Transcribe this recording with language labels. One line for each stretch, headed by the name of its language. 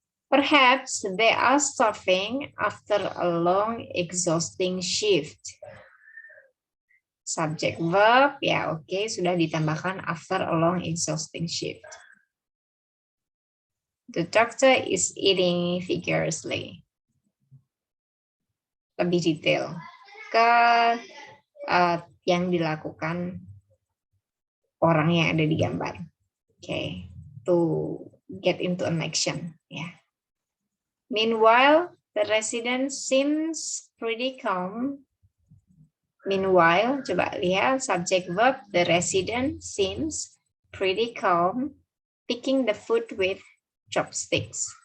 English: Perhaps they are starving after a long, exhausting shift. Subject verb,
Indonesian: ya oke, sudah ditambahkan
English: after a long, exhausting shift. The doctor is eating vigorously.
Indonesian: Lebih detail ke yang dilakukan orang yang ada di gambar.
English: Okay, to get into an action, ya. Meanwhile, the resident seems pretty calm. Meanwhile,
Indonesian: coba lihat
English: subject verb, the resident seems pretty calm, picking the food with chopsticks.